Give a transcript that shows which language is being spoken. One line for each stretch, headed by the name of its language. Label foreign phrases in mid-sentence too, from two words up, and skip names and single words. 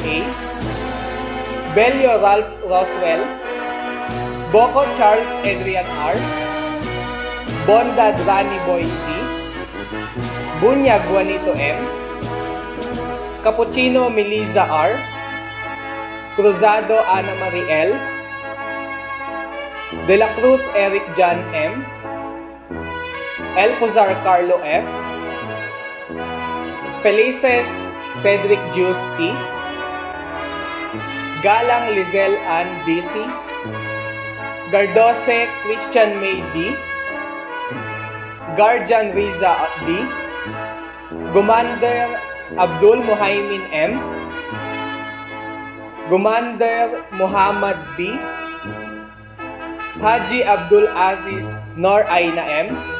Filipino: A, Belio Ralph Roswell, Boko Charles Adrian R, Bonda Drani Boy C, Bunya Juanito M, Cappuccino Melissa R, Cruzado Ana Mariel, De La Cruz Eric John M, El Puzar Carlo F, Felices Cedric Justi, Galang Lizelle Ann DC, Gardose Christian May D, Guardian Riza D, Gumander Abdul Muhaimin M, Gumander Muhammad B, Haji Abdul Aziz Nor Aina M,